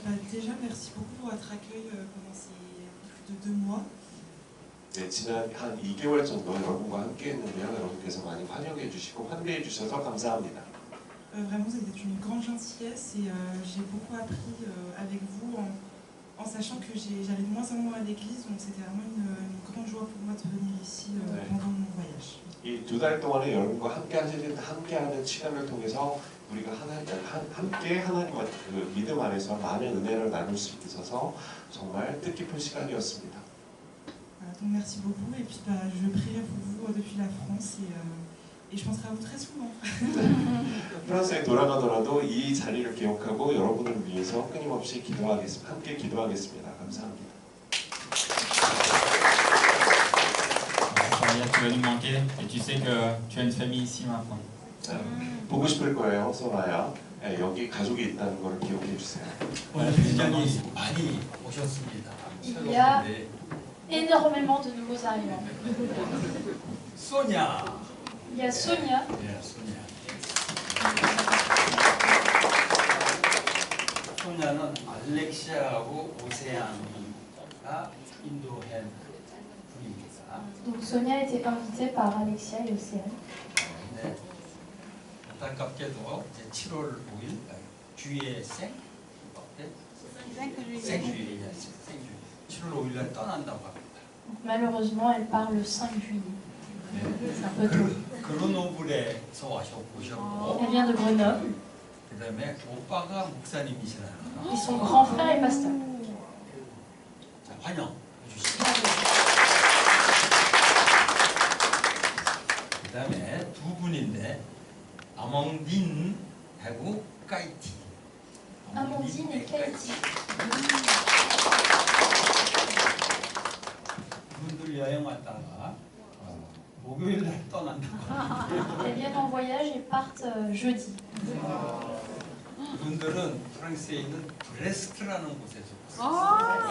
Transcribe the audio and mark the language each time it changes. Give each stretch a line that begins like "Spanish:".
French: Déjà, merci beaucoup pour votre accueil pendant ces plus de 2 mois.
Korean: 네, 지난 한 2개월 정도 여러분과 함께 했는데요. 여러분께서 많이 환영해 주시고 환대해 주셔서 감사합니다.
French: Vraiment, vous êtes une grande gentillesse et j'ai beaucoup appris avec vous en sachant que j'allais de moins en moins à l'église, donc c'était vraiment une grande joie pour moi de venir ici pendant mon voyage.
Korean: 이 2달 동안에 여러분과 함께하는 시간을 통해서 우리가 함께 하나님과 그 믿음 안에서 많은 은혜를 나눌 수 있어서 정말 뜻깊은 시간이었습니다.
French: Donc merci beaucoup et puis je prierai pour vous depuis la France et je penserai à vous très souvent.
Korean: 프랑스에 돌아가더라도 이 자리를 기억하고 여러분을 위해서 끊임없이 함께 기도하겠습니다. 감사합니다.
French: Soraya, tu vas nous manquer et tu sais que tu as une famille ici maintenant.
Korean: 보고 싶을 거예요, 소라야. 여기 가족이 있다는 걸 기억해 주세요. 오늘 굉장히 많이 오셨습니다.
French: Il y a énormément de nouveaux arrivants.
Korean: 소냐.
French: Il y a Sonia.
Korean: 네, 소냐. 소냐는 알렉시아하고 오세안이가 인도한 분입니다.
French: Donc Sonia a été invitée par Alexia et Océane.
Korean: 네. 안타깝게도 이제 7월 5일 주의 생주의 7월 5일 날 떠난다고 합니다.
French: Malheureusement, elle part le 5 juillet. C'est un peu tôt.
Korean: 그로노블에서 오셨고,
French: Elle vient de Grenoble
Korean: 그다음에 오빠가 목사님이시라요.
French: et son grand frère est pasteur.
Korean: 자, 환영 해주시죠. 그다음에 두 분인데 아몽딘하고 까이티.
French: Amandine et Katie.
Korean: 그분들 여행 왔다가 목요일 날 떠난다고.
French: Elles viennent en voyage et partent jeudi.
Korean: 그분들은 프랑스에 있는 브레스트라는 곳에서